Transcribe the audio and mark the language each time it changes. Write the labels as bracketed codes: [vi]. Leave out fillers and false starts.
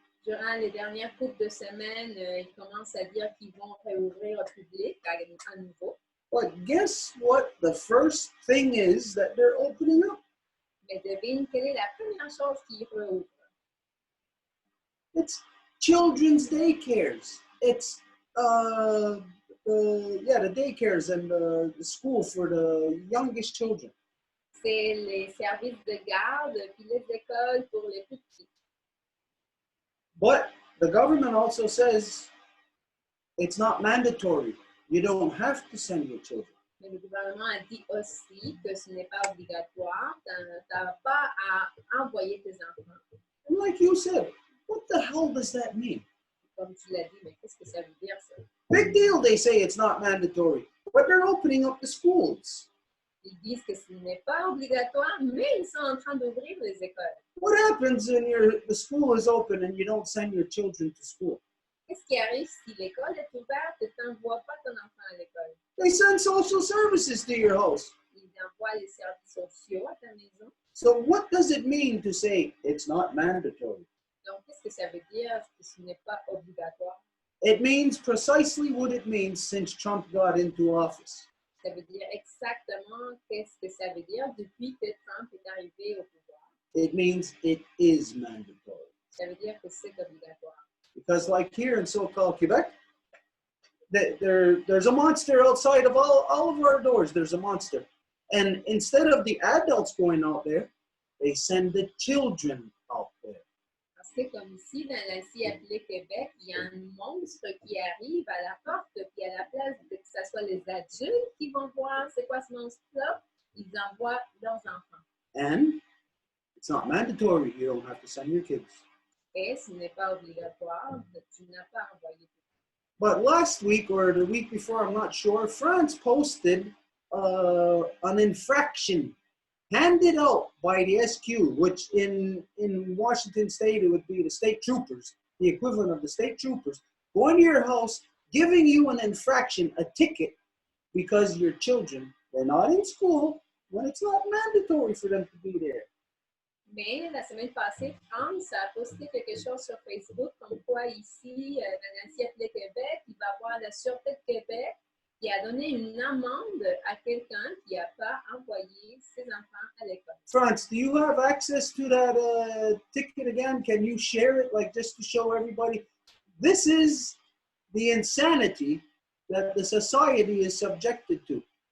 [fr] Durant les dernières couples de semaines, ils commencent à dire qu'ils vont réouvrir au public à nouveau. [en] But guess what the first thing is that they're opening up? [fr] Mais devine quelle est la première chose qu'ils réouvrent? [en] It's children's daycares. It's the daycares and the school for the youngest children. [fr] C'est les services de garde puis les écoles pour les plus petits. [en] But the government also says it's not mandatory. You don't have to send your children. [fr] Mais le gouvernement a dit aussi que ce n'est pas obligatoire. Tu n'as pas à envoyer tes enfants. [en] And like you said, what the hell does that mean? [fr] Comme tu l'as dit, mais qu'est-ce que ça veut dire ça? [en] Big deal, they say it's not mandatory. But they're opening up the schools. [fr] Ils disent que ce n'est pas obligatoire, mais ils sont en train d'ouvrir les écoles. [en] What happens when the school is open and you don't send your children to school? [fr] Qu'est-ce qui arrive si l'école est ouverte et tu n'envoies pas ton enfant à l'école? [en] They send social services to your house. [fr] Ils envoient les services sociaux à ta maison. [en] So what does it mean to say it's not mandatory? [fr] Donc, qu'est-ce que ça veut dire que ce n'est pas obligatoire? [en] It means precisely what it means since Trump got into office. [fr] Ça veut dire exactement qu'est-ce que ça veut dire depuis que Trump est arrivé au pouvoir. [en] It means it is mandatory. [fr] Ça veut dire que c'est obligatoire. [en] Because like here in so-called Quebec, there's a monster outside of all of our doors. There's a monster. And instead of the adults going out there, they send the children out there. [fr] Parce que comme ici, dans la scie appelée Québec, il y a un monstre qui arrive à la porte, puis à la place de que ce soit les adultes qui vont voir c'est quoi ce monstre-là, ils envoient leurs enfants. [en] And it's not mandatory. You don't have to send your kids. [fr] Et ce n'est pas obligatoire, tu n'as pas envoyé. [en] But last week or the week before, I'm not sure, France posted an infraction handed out by the SQ, which in Washington State, it would be the state troopers, the equivalent of the state troopers, going to your house, giving you an infraction, a ticket, because your children, they're not in school, when it's not mandatory for them to be there. [fr] Mais la semaine passée, France a posté quelque chose sur Facebook comme quoi ici, dans la scie appelée Québec, il va y avoir la Sûreté de Québec qui a donné une amende à quelqu'un qui n'a pas envoyé ses enfants à l'école. [en] France, do you have access to that ticket again? Can you share it, like just to show everybody? This is the insanity that the society is subjected to.